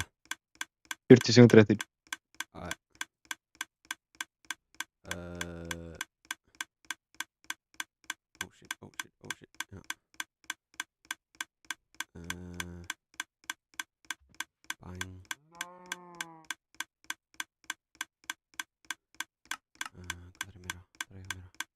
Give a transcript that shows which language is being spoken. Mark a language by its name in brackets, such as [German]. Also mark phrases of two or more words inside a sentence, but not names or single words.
[Icelandic] 40 sekundur eftir. [English] Uh, oh shit, oh shit, oh shit. [Icelandic] Ja. Bang. Hvað er meira? Það er eitthvað meira.